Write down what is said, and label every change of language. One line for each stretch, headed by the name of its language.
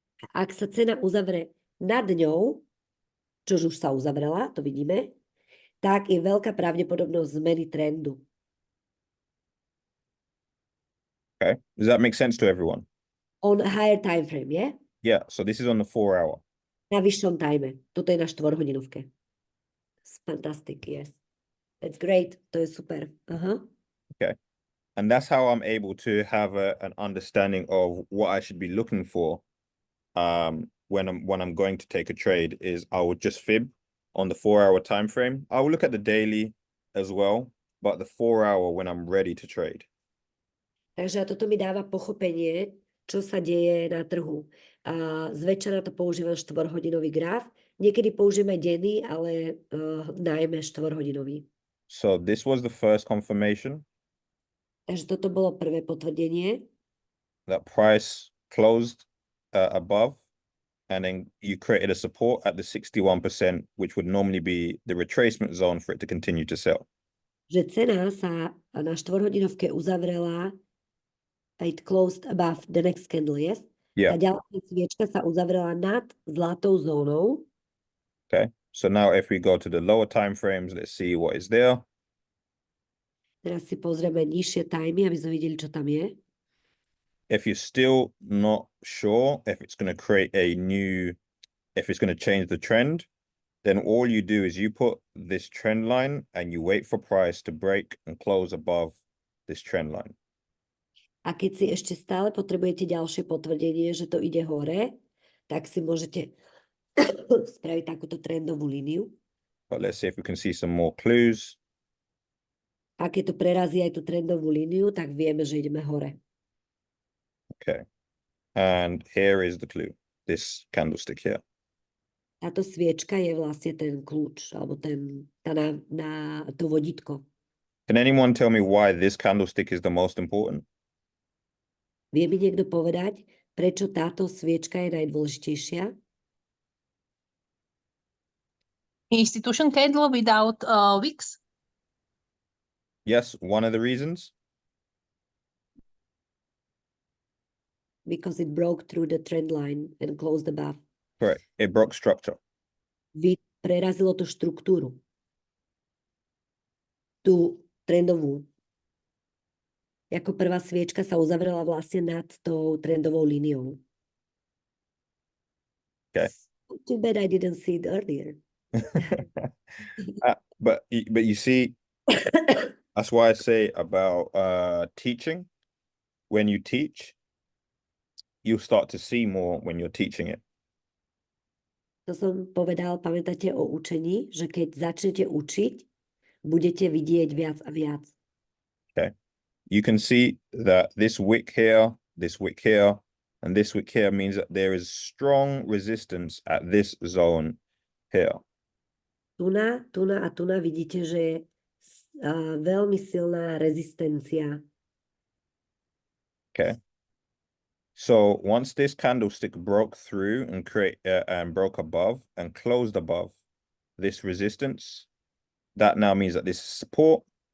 Slovak: Ak sa cena uzavre nad ňou, čož už sa uzavrela, to vidíme, tak je veľká pravdepodobnosť zmeny trendu.
English: Okay, does that make sense to everyone? On a higher time frame, yeah? Yeah, so this is on the 4-hour.
Slovak: Na vyššom time. Toto je na 4-hodinovke.
English: Fantastic, yes. That's great.
Slovak: To je super.
English: Okay. And that's how I'm able to have an understanding of what I should be looking for when I'm going to take a trade. Is I would just fib on the 4-hour time frame. I will look at the daily as well, but the 4-hour when I'm ready to trade.
Slovak: Takže toto mi dáva pochopenie, čo sa deje na trhu. Zväčša na to používam 4-hodinový graf. Niekedy použijeme denný, ale najmä 4-hodinový.
English: So this was the first confirmation.
Slovak: Takže toto bolo prvé potvrdenie.
English: That price closed above, and then you created a support at the 61%, which would normally be the retracement zone for it to continue to sell.
Slovak: Že cena sa na 4-hodinovke uzavrela,
English: it closed above the next candle, yes? Yeah.
Slovak: Tá ďalšia sviečka sa uzavrela nad zlatou zónou.
English: Okay, so now if we go to the lower time frames, let's see what is there.
Slovak: Teraz si pozrieme nižšie timey, aby sme videli, čo tam je.
English: If you're still not sure if it's going to create if it's going to change the trend, then all you do is you put this trend line and you wait for price to break and close above this trend line.
Slovak: A keď si ešte stále potrebujete ďalšie potvrdenie, že to ide hore, tak si môžete spraviť takúto trendovú líniu.
English: But let's see if we can see some more clues.
Slovak: A keď to prerazí aj tú trendovú líniu, tak vieme, že ideme hore.
English: Okay. And here is the clue. This candlestick here.
Slovak: Táto sviečka je vlastne ten kľúč, alebo to vodítko.
English: Can anyone tell me why this candlestick is the most important?
Slovak: Vie mi niekto povedať, prečo táto sviečka je najdôležitejšia?
English: Institution candle without wicks? Yes, one of the reasons. Because it broke through the trend line and closed above. Correct. It broke structure.
Slovak: Prerazilo to štruktúru. Tú trendovú. Ako prvá sviečka sa uzavrela vlastne nad tou trendovou líniou.
English: Okay. Too bad I didn't see it earlier. But you see, that's why I say about teaching. When you teach, you start to see more when you're teaching it.
Slovak: To som povedal, pamätáte o učení, že keď začnete učiť, budete vidieť viac a viac.
English: Okay. You can see that this wick here, and this wick here means that there is strong resistance at this zone here.
Slovak: Tuna vidíte, že je veľmi silná rezistencia.
English: Okay. So once this candlestick broke through and broke above and closed above this resistance, that now means that this is support.